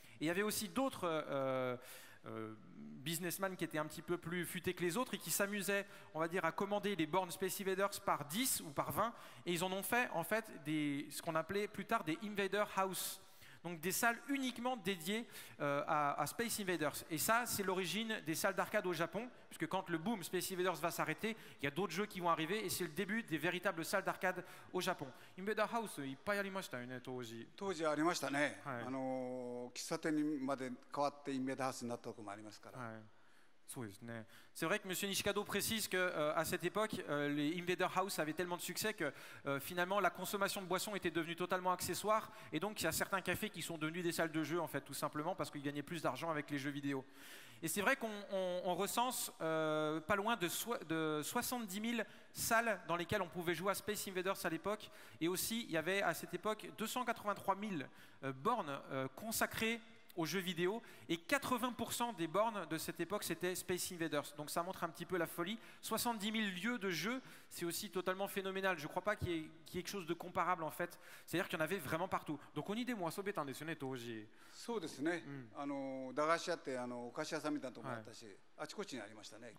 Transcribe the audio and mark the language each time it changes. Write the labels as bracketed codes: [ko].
[fr] Et il y avait aussi d'autres businessmen qui étaient un petit peu plus futés que les autres et qui s'amusaient, on va dire, à commander les bornes Space Invaders par 10 ou par 20, et ils en ont fait en fait ce qu'on appelait plus tard des Invader House, donc des salles uniquement dédiées à Space Invaders. Et ça, c'est l'origine des salles d'arcade au Japon, puisque quand le boom Space Invaders va s'arrêter, il y a d'autres jeux qui vont arriver, et c'est le début des véritables salles d'arcade au Japon. [ja] Invader House, いっぱいありましたよね、当時。当時ありましたね。喫茶店にまで変わってインベーダーハウスになったところもありますから。 [fr] C'est vrai que M. Nishikado précise qu'à cette époque, les Invader House avaient tellement de succès que finalement la consommation de boissons était devenue totalement accessoire, et donc il y a certains cafés qui sont devenus des salles de jeu en fait, tout simplement parce qu'ils gagnaient plus d'argent avec les jeux vidéo. Et c'est vrai qu'on recense pas loin de 70 000 salles dans lesquelles on pouvait jouer à Space Invaders à l'époque, et aussi il y avait à cette époque 283 000 bornes consacrées aux jeux vidéo, et 80% des bornes de cette époque c'était Space Invaders. Donc ça montre un petit peu la folie. 70 000 lieux de jeu, c'est aussi totalement phénoménal. Je ne crois pas qu'il y ait quelque chose de comparable en fait. C'est-à-dire qu'il y en avait vraiment partout. Donc on y des mois, sobé desu ne toji. [ja] そうですね。駄菓子屋ってお菓子屋さんみたいなところあったし、あちこちにありましたね。